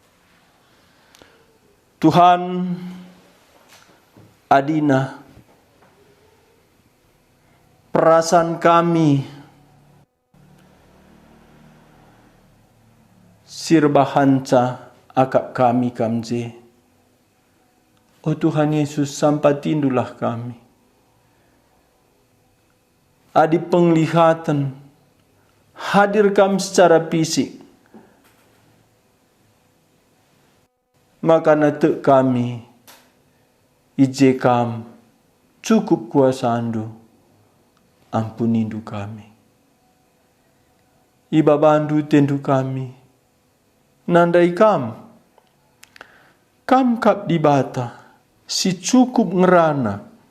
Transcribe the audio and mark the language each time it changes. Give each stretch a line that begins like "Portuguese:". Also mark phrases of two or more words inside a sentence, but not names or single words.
Batak Karo: Tuhan, adina perasaan kami sirbahanca akak kami kamje. Oh Tuhan Yesus, sampatindulah kami.
Indonesian: Adi penglihatan, hadir kami secara fisik.
Batak Karo: Maka nate kami, ije kam, cukup kuasa andu, ampunindu kami. Iba bandu tendu kami, nandai kam kap di bata, si cukup ngerana,